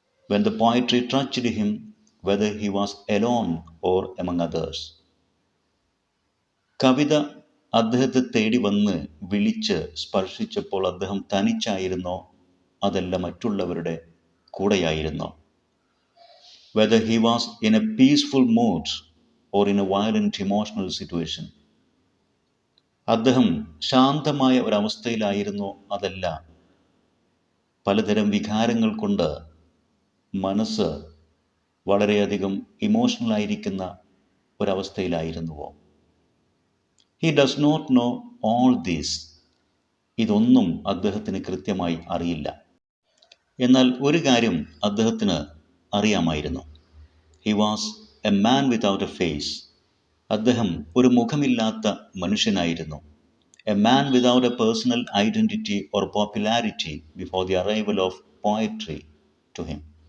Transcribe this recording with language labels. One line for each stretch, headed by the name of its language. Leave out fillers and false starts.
English: When the poetry touched him, whether he was alone or among others?
Malayalam: കവിത അദ്ദേഹത്തെ തേടി വന്ന് വിളിച്ച് സ്പർശിച്ചപ്പോൾ അദ്ദേഹം തനിച്ചായിരുന്നോ, അതല്ല മറ്റുള്ളവരുടെ കൂടെയായിരുന്നോ?
English: Whether he was in a peaceful mood or in a violent emotional situation.
Malayalam: അദ്ദേഹം ശാന്തമായ ഒരവസ്ഥയിലായിരുന്നോ, അതല്ല പലതരം വികാരങ്ങൾ കൊണ്ട് മനസ്സ് വളരെയധികം ഇമോഷണലായിരിക്കുന്ന ഒരവസ്ഥയിലായിരുന്നുവോ?
English: He does not know all this.
Malayalam: ഇതൊന്നും അദ്ദേഹത്തിന് കൃത്യമായി അറിയില്ല. എന്നാൽ ഒരു കാര്യം അദ്ദേഹത്തിന് അറിയാമായിരുന്നു.
English: He was a man without a face.
Malayalam: അദ്ദേഹം ഒരു മുഖമില്ലാത്ത മനുഷ്യനായിരുന്നു.
English: A man without a personal identity or popularity before the arrival of poetry to him.